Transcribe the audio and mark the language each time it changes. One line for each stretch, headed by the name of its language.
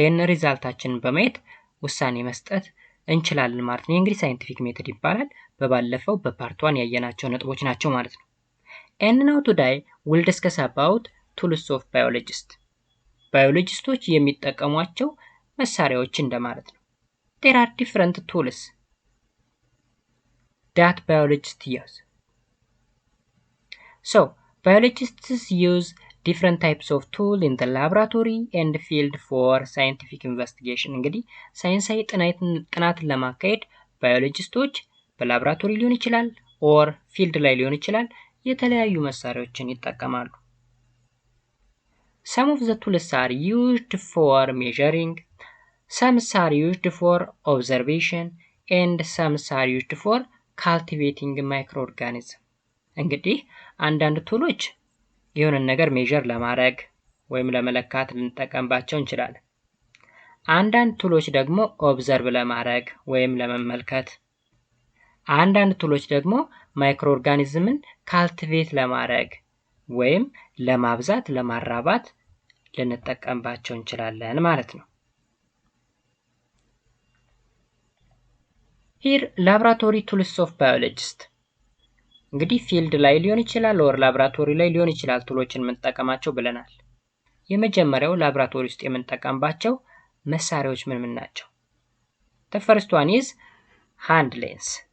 Amharic: ሪዛልታችንን በማየት ውሳኔ መስጠት እንችላለን ማለት ነው። እንግዲህ ሳይንቲፊክ ሜተድ ይባላል። በባለፈው በፓርት 1 ያየናቸው ነጥቦች ናቸው ማለት ነው።
English: and now today we'll discuss about tools of biologist
Amharic: ባዮሎጂስቶች የሚጠቀሟቸው መሳሪያዎች እንደማለት ነው።
English: there are different tools that biologists use. So biologists use different types of tool in the laboratory and field for scientific investigation.
Amharic: እንግዲህ ሳይንሳዊ ጥናትን ለማካሄድ ባዮሎጂስቶች በላብራቶሪ ሊሆን ይችላል or ፊልድ ላይ ሊሆን ይችላል የተለያዩ መሳሪያዎችን ይጠቀማሉ።
English: Some of the tools are used for measuring, some are used for observation, and some are used for cultivating microorganisms.
Amharic: እንግዲህ አንዳንድ ቱሎች የሆነ ነገር ሜዠር ለማድረግ ወይም ለመለካት ልንጠቀምባቸው እንችላለን። አንዳንድ ቱሎች ደግሞ ኦብዘርቭ ለማድረግ ወይም ለመመልከት፣ አንዳንድ ቱሎች ደግሞ ማይክሮ ኦርጋኒዝምን ካልቲቬት ለማድረግ ወይም ለማብዛት ለማራባት ልንጠቀምባቸው እንችላለን ማለት ነው።
English: here laboratory tools of biologist
Amharic: እንግዲህ ፊልድ ላይ ሊሆን ይችላል or ላብራቶሪ ላይ ሊሆን ይችላል ቱሎችን የምንጠቀማቸው ብለናል። የመጀመሪያው ላብራቶሪ ውስጥ የምንጠቀምባቸው መሳሪያዎች ምን ናቸው?
English: the first one is hand lens.